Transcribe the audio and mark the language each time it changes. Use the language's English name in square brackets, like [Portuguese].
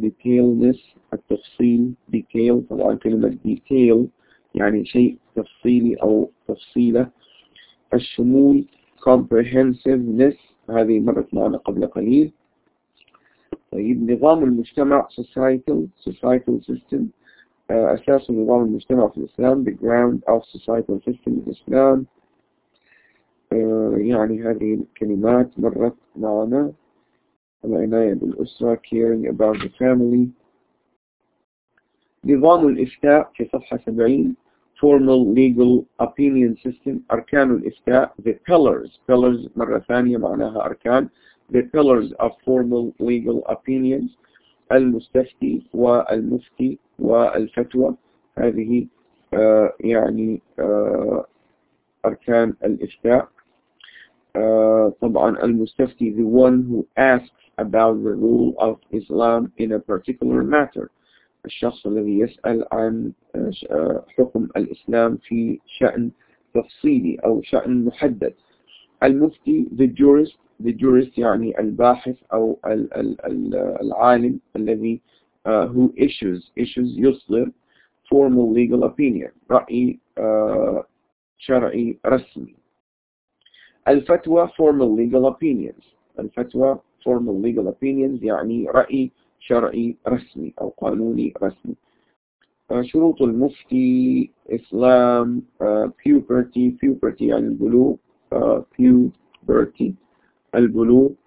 [Arabic] detailness, التفصيل. detail طبعا كلمة detail يعني شيء تفصيلي أو تفصيلة. الشمول, comprehensiveness, هذه مرت معنا قبل قليل. طيب, نظام المجتمع, [English] societal system. [Arabic] أساس نظام المجتمع في الإسلام, [English] the ground of societal system in Islam. [Arabic] يعني هذه الكلمات مرت معنا. العناية بالأسرة, [English] caring about the family. [Arabic] نظام الإفتاء في صفحة 70, [English] formal legal opinion system. [Arabic] أركان الإفتاء, the pillars. Pillars مرة ثانية معناها أركان. [English] The pillars of formal legal opinions. [Arabic] المستفتي والمفتي والفتوى, هذه يعني أركان الإفتاء. طبعا المستفتي, [English] the one who asks about the rule of Islam in a particular matter, [Arabic] الشخص الذي يسأل عن حكم الإسلام في شأن تفصيلي أو شأن محدد. [English] المفتي, the jurist. The jurist [Arabic] يعني الباحث أو العالم الذي [English] who issues [Arabic] يصدر [English] formal legal opinion, [Arabic] رأي شرعي رسمي. [English] الفتوى, formal legal opinions. [Arabic] الفتوى, [English] formal legal opinions [Arabic] يعني رأي شرعي رسمي أو قانوني رسمي. شروط المفتي, إسلام, puberty يعني البلوغ, puberty البلوغ.